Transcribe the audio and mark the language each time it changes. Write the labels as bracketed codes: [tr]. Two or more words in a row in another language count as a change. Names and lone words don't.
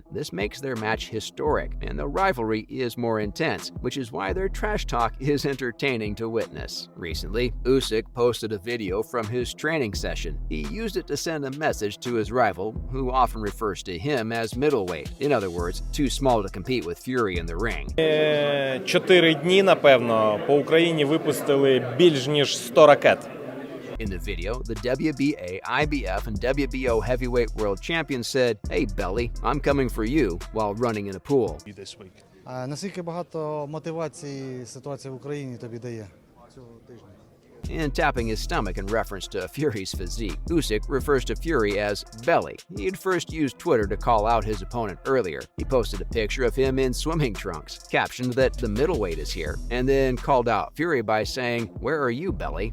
[en] This makes their match historic, and the rivalry is more intense, which is why their trash talk is entertaining to witness. Recently, Usyk posted a video from his training session. He used it to send a message to his rival, who often refers to him as middleweight. In other words, too small to compete with Fury in the ring. [uk] 4 дні, напевно, по Україні випустили більш ніж 100 ракет. [en] In the video, the WBA, IBF, and WBO heavyweight world champion said, "Hey Belly, I'm coming for you," while running in a pool. this week. [uk] Наскільки багато мотивації ситуація в Україні тобі дає цього тижня? [en] And tapping his stomach in reference to Fury's physique. Usyk refers to Fury as Belly. He had first used Twitter to call out his opponent earlier. He posted a picture of him in swimming trunks, captioned that the middleweight is here, and then called out Fury by saying, "Where are you, Belly?"